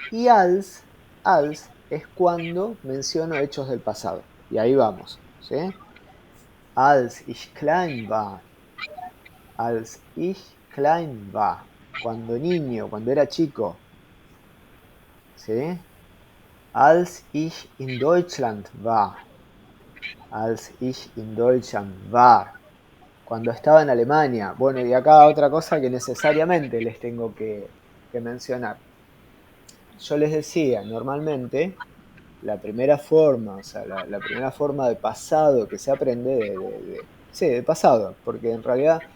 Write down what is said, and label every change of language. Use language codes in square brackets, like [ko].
[es] Y als es cuando menciono hechos del pasado. Y ahí vamos. ¿Sí? [de] Als ich klein war. Als ich klein war. [es] Cuando niño, cuando era chico. ¿Sí? [de] Als ich in Deutschland war. Als ich in Deutschland war. [es] Cuando estaba en Alemania. Bueno, y acá otra cosa que necesariamente les tengo que mencionar. Yo les decía, normalmente, la primera forma, o sea, la primera forma de pasado que se aprende, sí, de pasado, porque en realidad